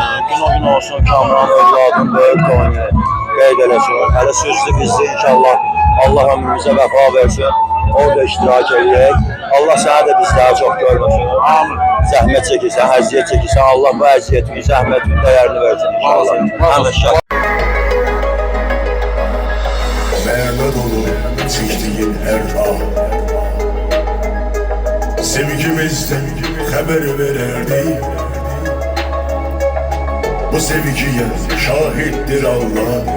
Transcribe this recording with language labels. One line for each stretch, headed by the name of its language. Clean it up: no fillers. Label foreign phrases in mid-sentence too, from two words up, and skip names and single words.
Azerbaijani: Gün olsun Kamran övladın böyük toyunu qeyd eləsin. Hələ sözlü bizdə inşallah Allah ömrümüzə vəfa versin. Orada iştirak edək. Allah sənə də bizləri çox görməsin. Amin. Zəhmət çəkirsən, əziyyət çəkirsən. Allah bu əziyyətin, zəhmətin dəyərini versin inşallah. Həmişə.
Turkish: Mehmet olur çektiğin her an. Sevgimizden haber verirdi. Bu sevgiye şahittir Allah.